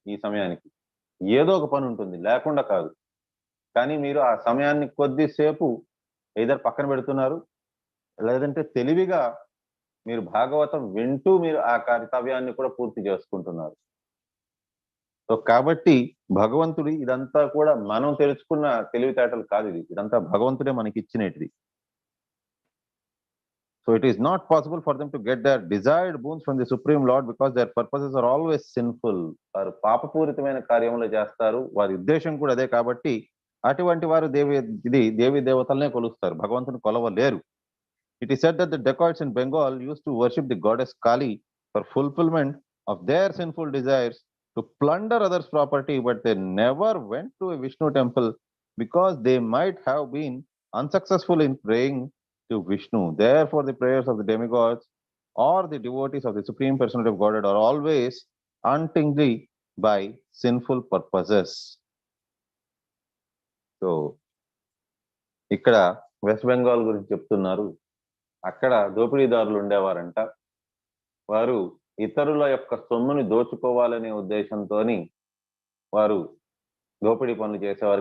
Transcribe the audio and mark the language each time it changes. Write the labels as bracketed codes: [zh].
[te] ఈ సమయానికి ఏదో ఒక పని ఉంటుంది, లేకుండా కాదు. కానీ మీరు ఆ సమయాన్ని కొద్దిసేపు ఏదర్ పక్కన పెడుతున్నారు, లేదంటే తెలివిగా మీరు భాగవతం వింటూ మీరు ఆ కర్తవ్యాన్ని కూడా పూర్తి చేసుకుంటున్నారు. సో కాబట్టి భగవంతుడి ఇదంతా కూడా మనం తెలుసుకున్న తెలివితేటలు కాదు, ఇదంతా భగవంతుడే మనకి ఇచ్చినది. [en] So it is not possible for them to get their desired boons from the Supreme Lord because their purposes are always sinful. [te] వారు పాపపూరితమైన కార్యములు చేస్తారు, వారి ఉద్దేశం కూడా అదే. కాబట్టి అటువంటి వారు దేవి దేవతలనే కొలుస్తారు, భగవంతుని కొలవలేరు. [en] It is said that the dacoits in Bengal used to worship the goddess Kali for fulfillment of their sinful desires, to plunder others' property, but they never went to a Vishnu temple because they might have been unsuccessful in praying to Vishnu. Therefore, the prayers of the demigods or the devotees of the Supreme Personality of Godhead are always untingly by sinful purposes. [te] So, ఇక్కడ west Bengal గురించి చెప్తున్నారు. అక్కడ దోపిడీదారులు ఉండేవారంట. వారు ఇతరుల యొక్క సొమ్ముని దోచుకోవాలనే ఉద్దేశంతో వారు దోపిడీ పనులు చేసేవారు.